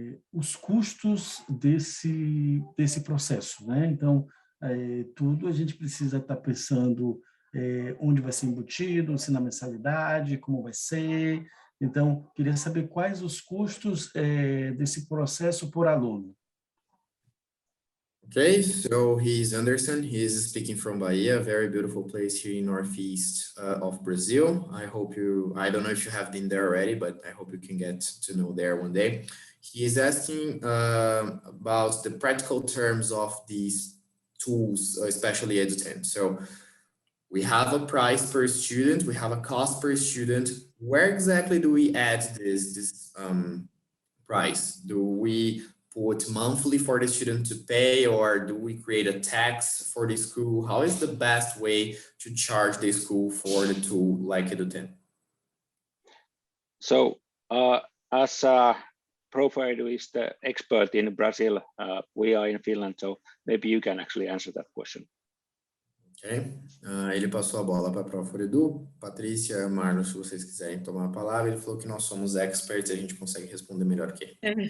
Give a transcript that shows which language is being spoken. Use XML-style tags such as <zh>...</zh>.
<pt>Os custos desse processo, né? Então, tudo a gente precisa estar pensando onde vai ser embutido, se na mensalidade, como vai ser. Então, queria saber quais os custos desse processo por aluno.</pt> <en>Okay, so he's Anderson. He's speaking from Bahia, a very beautiful place here in northeast of Brazil. I don't know if you have been there already, but I hope you can get to know there one day. He is asking about the practical terms of these tools, especially Edu10. So we have a price per student, we have a cost per student. Where exactly do we add this price? Do we put monthly for the student to pay, or do we create a tax for the school? How is the best way to charge the school for the tool like Edu10? So as Profor Edu is the expert in Brazil, we are in Finland, so maybe you can actually answer that question. Ok.</en> <pt>Ele passou a bola para a Profor Edu. Patrícia, Marlon, se vocês quiserem tomar a palavra, ele falou que nós somos experts e a gente consegue responder melhor que ele.</pt>